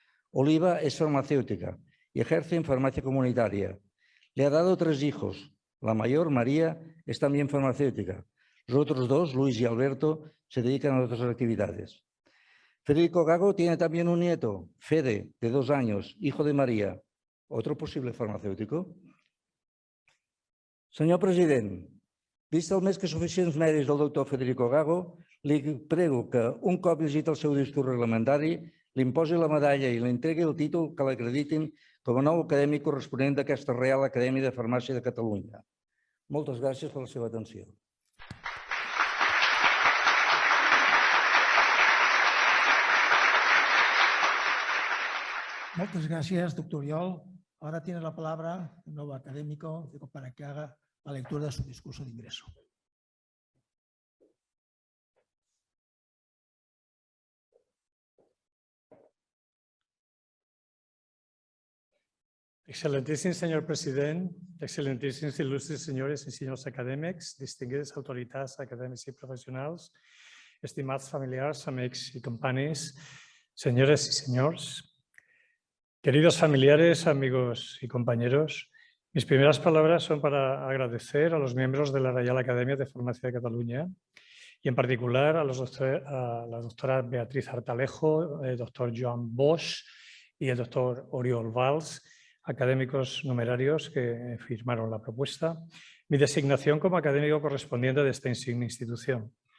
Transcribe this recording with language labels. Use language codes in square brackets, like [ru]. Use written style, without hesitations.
[es] Oliva es farmacéutica y ejerce en farmacia comunitaria. Le ha dado 3 hijos. La mayor, María, es también farmacéutica. Los otros 2, Luis y Alberto, se dedican a otras actividades. Federico Gago tiene también un nieto, Fede, de 2 años, hijo de María. Otro posible farmacèutico? [ca] Senyor president, vist el més que suficients mèrits del doctor Federico Gago, li prego que, un cop llegit el seu discurs reglamentari, li imposi la medalla i li entregui el títol que l'acreditin com a nou acadèmic corresponent d'aquesta Real Acadèmia de Farmàcia de Catalunya. Moltes gràcies per la seva atenció. [es] Muchas gracias, doctor Oriol. Ahora tiene la palabra el nuevo académico para que haga la lectura de su discurso de ingreso. [ca] Excelentíssim senyor president, excelentíssims il·lustres senyores i senyors acadèmics, distinguides autoritats acadèmics i professionals, estimats familiars, amics [es] y compañeros, señores y señores. Queridos familiares, amigos y compañeros, mis primeras palabras son para agradecer a los miembros de la Real Academia de Farmacia de Cataluña y en particular a la doctora Beatriz Artalejo, el doctor Joan Bosch y el doctor Oriol Valls, académicos numerarios que firmaron la propuesta, mi designación como académico correspondiente de esta insigne institución.